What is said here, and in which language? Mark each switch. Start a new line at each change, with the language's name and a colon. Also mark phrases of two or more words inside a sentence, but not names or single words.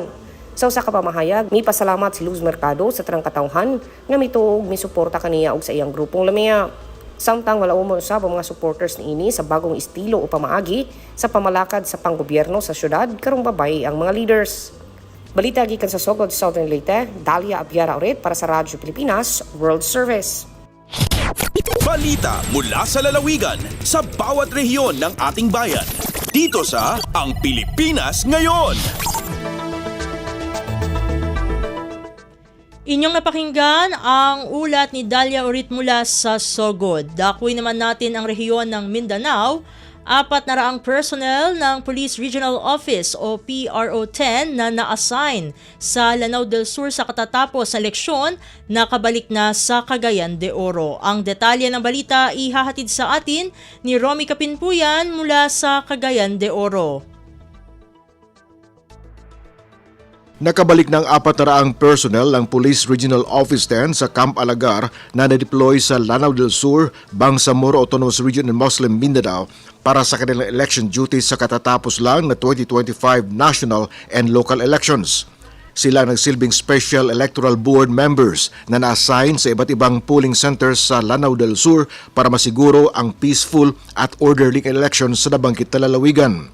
Cebuano: Sa usa ka pamahayag, mipasalamat si Luz Mercado sa tanang katawhan nga mituog misuporta kaniya og sa iyang grupong Lamia. Samtang wala umon sa mga supporters niini sa bagong estilo o pamaagi sa pamalakad sa panggobyerno sa syudad karong babay ang mga leaders. Balita gikan sa Sogod, Southern Leyte,
Filipino: Dalia Abiara ulit para sa Radyo Pilipinas, World Service. Balita mula sa lalawigan sa bawat rehiyon ng ating bayan. Dito sa Ang Pilipinas Ngayon. Inyong napakinggan ang ulat ni Dalia Orit mula sa Sogod. Dakuin naman natin ang rehiyon ng Mindanao. 400 personnel ng Police Regional Office o PRO-10 na na-assign sa Lanao del Sur sa katatapos sa eleksyon nakabalik na sa Cagayan de Oro. Ang detalye ng balita ihahatid sa atin ni Romy Kapinpuyan mula sa Cagayan de Oro. Nakabalik ng 400 personnel ng Police Regional Office 10 sa Camp Alagar na na-deploy sa Lanao del Sur, Bangsamoro Autonomous Region in Muslim Mindanao para sa kanilang
English: election duties
Filipino: sa katatapos lang na 2025
English: national and local elections.
Filipino: Sila nagsilbing Special Electoral Board members na na-assign sa iba't ibang
English: polling centers
Filipino: sa Lanao del Sur para masiguro ang peaceful at
English: orderly elections
Filipino: sa nabanggit na lalawigan.